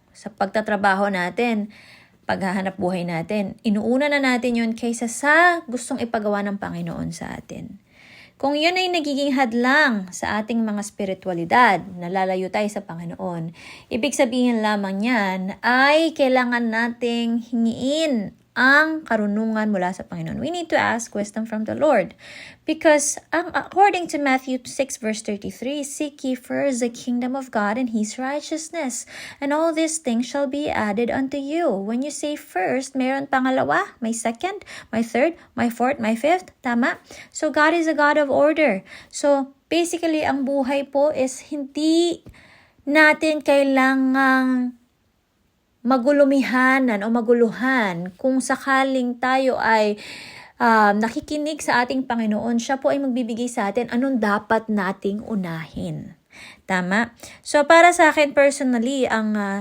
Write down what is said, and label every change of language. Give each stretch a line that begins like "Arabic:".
Filipino: Sa pagtatrabaho natin, paghahanap buhay natin, inuuna na natin yun kaysa sa gustong ipagawa ng Panginoon sa atin. Kung yun ay nagiging hadlang sa ating mga spiritualidad, nalalayo tayo sa Panginoon, ibig sabihin lamang yan ay kailangan nating hingiin ang karunungan mula sa Panginoon.
English: We need to ask wisdom from the Lord. Because according to Matthew 6 verse 33, seek ye first the kingdom of God and His righteousness, and all these things shall be added unto you. When you say first,
Filipino: meron pangalawa,
English: may second, may third, may fourth, may fifth. Tama? So God is a God of order.
Filipino: So basically, ang buhay po is hindi natin kailangang magulumihanan o maguluhan kung sakaling tayo ay nakikinig sa ating Panginoon, siya po ay magbibigay sa atin anong dapat nating unahin. Tama? So para sa akin personally, ang